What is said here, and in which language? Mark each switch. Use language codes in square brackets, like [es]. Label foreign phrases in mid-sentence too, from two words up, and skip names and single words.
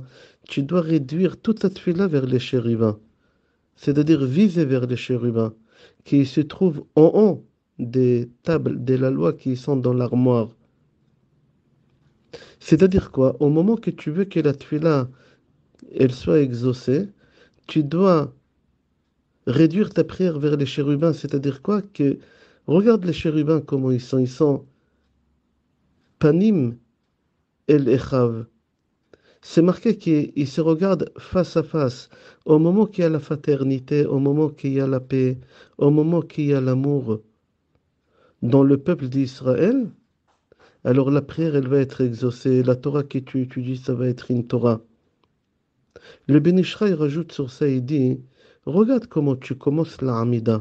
[fr] Tu dois réduire toute ta tefila vers les chérubins, c'est-à-dire viser vers les chérubins qui se trouvent en haut des tables de la loi qui sont dans l'armoire. C'est-à-dire quoi? Au moment que tu veux que la tefila elle soit exaucée, tu dois réduire ta prière vers les chérubins. C'est-à-dire quoi? Que regarde les chérubins comment ils sont. Ils sont [he] פנים אל אחיו. [fr] C'est marqué qu'ils se regardent face à face. Au moment qu'il y a la fraternité, au moment qu'il y a la paix, au moment qu'il y a l'amour dans le peuple d'Israël, alors la prière, elle va être exaucée. La Torah que tu étudies, ça va être une Torah. Le Ben Ishraï rajoute sur ça, il dit, regarde comment tu commences la Hamida.